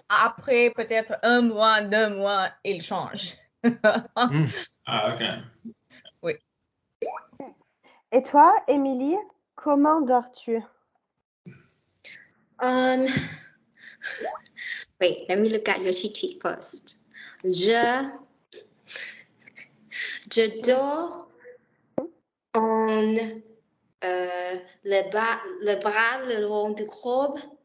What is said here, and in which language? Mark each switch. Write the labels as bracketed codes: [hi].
[fr] Après peut-être 1 mois, 2 mois, il change. Ah, ok. Oui. Et toi, Émilie, comment dors-tu? [en] Wait, let me look at your cheat sheet first. [fr] Je dors en le bras le long du corps.